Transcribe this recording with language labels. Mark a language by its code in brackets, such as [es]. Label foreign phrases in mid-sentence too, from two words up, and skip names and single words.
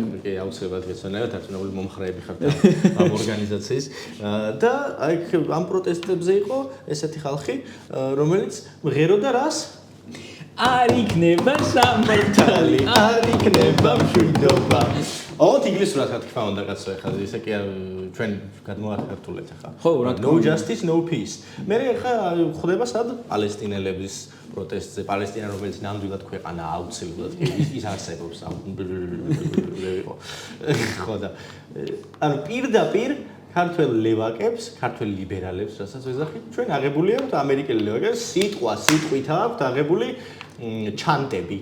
[ka] კი, აუცილებლად გეცოდინებათ, არწმუნებული მომხრეები ხართ ამ ორგანიზაციის და აი ამ პროტესტებზე იყო ესეთი ხალხი, რომელიც ღეროდა რას? არ იქნება სამართალი, არ იქნება მშვიდობა. ოღონდ ინგლისურად რა თქმა უნდა კაცო, ახლა ისე კი ჩვენ გადმოვახერხულეთ ახლა. ხო, რა თქმა No უნდა. [en] justice, no peace. [ka] მე ახლა ხდება სად პალესტინელების პროტესტზე, პალესტინა რომელიც ნამდვილად ქვეყანა აუცილებლად ის არსებობს. ხო და ანუ პირდაპირ ქართველ ლევაკებს, ქართველ ლიბერალებს, რასაც ვეძახით, ჩვენ აღებული აქვთ ამერიკელი ლევაკებს, სიტყვით აქვთ აღებული ჩანტები.